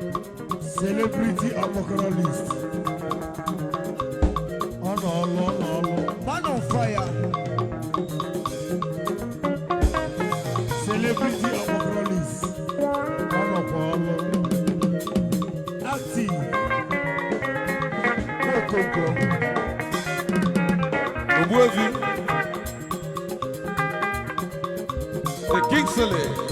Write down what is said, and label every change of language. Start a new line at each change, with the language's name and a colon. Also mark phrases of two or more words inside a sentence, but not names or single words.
English: Celebrity apocalypse.
Igbo: Ọ nọ ọlụ, ọ nọ ọlụ.
English: Man on fire. Celebrity apocalypse.
Igbo: Ọ nọkwa ọlụ. Active. Okoko. Ogbuefi.
English: The Kingsley.